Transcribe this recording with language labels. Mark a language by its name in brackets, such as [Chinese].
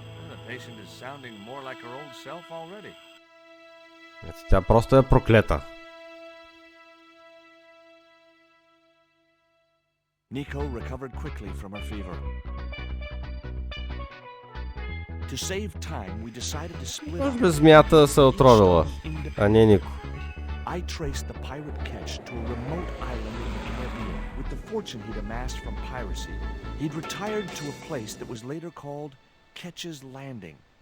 [English] The patient is sounding more like her old self already. [Bulgarian] Тя просто е проклета. [English] Nico recovered quickly from her fever. To save time, we decided to split [Bulgarian] Може би змията се отровила, а не Нико. [English] I traced the pirate catch to a remote island in the Caribbean. With the fortune he'd amassed from piracy, he'd retired to a place that was later called Ketch's Landing.